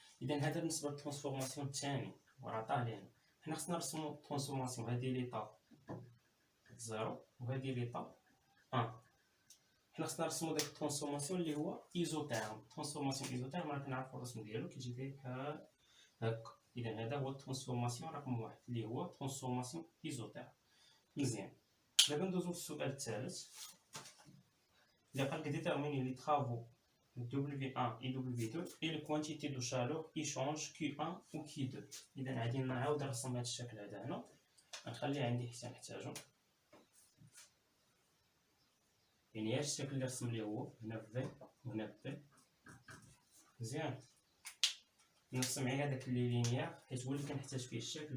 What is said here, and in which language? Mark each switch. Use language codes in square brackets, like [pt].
[ar] اذا هذا بالنسبه للترانسفورماسيون الثاني وراه طالعين. حنا خصنا نرسمو الترانسفورماسيون، هذه ليطا زيرو وهذه ليطا ان. حنا خصنا نرسمو داك الترانسفورماسيون اللي هو ايزوتيرم. الترانسفورماسيون ايزوتيرم راه كنعرفو الرسم ديالو كيجي فيه هكا. اذا هذا هو الترانسفورماسيون رقم واحد اللي هو ترانسفورماسيون ايزوتيرم. مزيان، دابا ندوزو للسؤال الثالث اللي قالك [fr] déterminer les travaux W1 et W2 et les quantités de chaleur échange Q1 ou Q2. [ar] اذا غادي نعاود نرسم هذا الشكل هذا هنا، غنخليه عندي حتى نحتاجو، يعني هذا الشكل اللي رسم لي هو هنا في وهنا بي. مزيان، نرسم معايا هذاك اللي لينيير حيت هو اللي كنحتاج فيه الشكل.